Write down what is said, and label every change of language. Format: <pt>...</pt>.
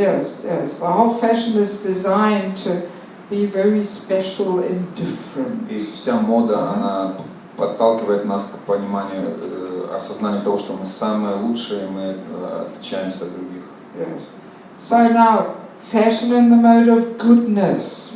<en>Yes. The whole fashion is designed to be very special and different.</en> <ru>И вся мода, она подталкивает нас к пониманию, осознанию того, что мы самые лучшие, мы отличаемся от других.</ru> <en>Yes. So now, fashion in the mode of goodness.</en>